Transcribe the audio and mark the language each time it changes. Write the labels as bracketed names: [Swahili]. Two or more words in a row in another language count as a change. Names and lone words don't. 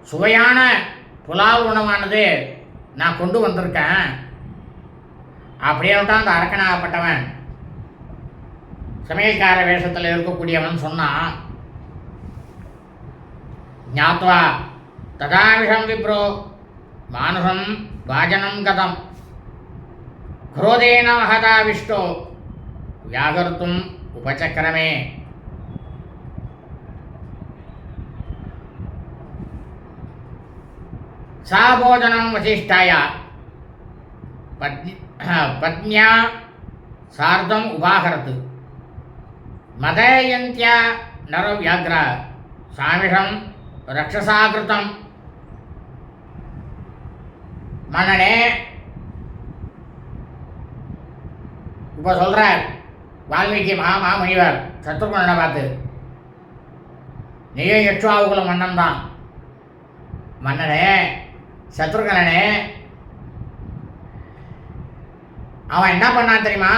[Tamil] சுவையான புலால் உணவானது நான் கொண்டு வந்திருக்கேன். அப்படியே தான் அந்த அரக்கனாகப்பட்டவன் சமையல்கார வேஷத்தில் இருக்கக்கூடியவன் சொன்னான். [Sanskrit] ज्ञात्वा तदा विषम् विप्रो मानुषम् वाजनम् कतम् क्रोधेन महदाविष्टो व्याहर्तुम् उपचक्रमे. सा भोजनं वसिष्ठाय पत्न्या सार्धम् उपाहरत्. मदयन्त्या नरव्याघ्र सामिषं रक्षसा कृतं. [Tamil] मन्नने இப்போ சொல்கிறார் வால்மீகி மாமுனிவர் சத்ருகனை பார்த்து, நீயும் யக்ஷாவுக்குள்ள மன்னன் தான். மன்னனே சத்ருகனே, அவன் என்ன பண்ணான் தெரியுமா?